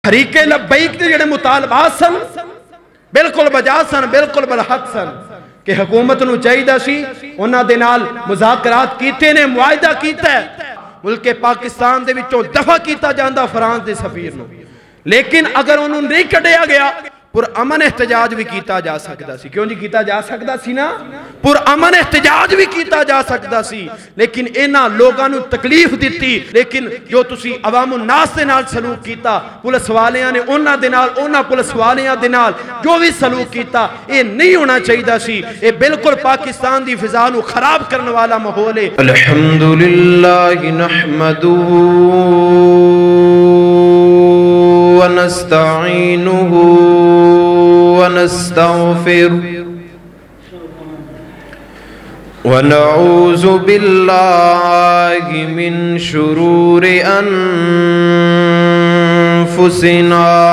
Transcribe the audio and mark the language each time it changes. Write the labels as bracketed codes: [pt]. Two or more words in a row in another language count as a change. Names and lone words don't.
[pa] حریق لبیک دے جڑے مطالبات سن بالکل بجا سن، بالکل بالحق سن کہ حکومت نو چاہیے سی انہاں دے نال مذاکرات کیتے نے، معاہدہ کیتا ہے، ملک پاکستان دے وچوں دفع کیتا جاندا فرانس دے سفیر نو، لیکن اگر انہوں نہیں کڈیا گیا پر امن احتجاج بھی کیتا جا سکتا سی۔ کیوں نہیں کیتا جا سکتا سی نا؟ پر امن احتجاج بھی کیتا جا سکتا سی، لیکن اینا لوگاں نو تکلیف دیتی، لیکن جو تسی عوام الناس دے نال سلوک کیتا، پولیس والیاں نے انہاں دے نال، انہاں پولیس والیاں دے نال جو بھی سلوک کیتا، اے نہیں ہونا چاہیے سی، اے بالکل پاکستان دی فضا نو خراب کرنے والا ماحول ہے۔ [ar] الحمدللہ نحمدہ ونستعینہ ونستغفر ونعوذ باللہ من شرور انفسنا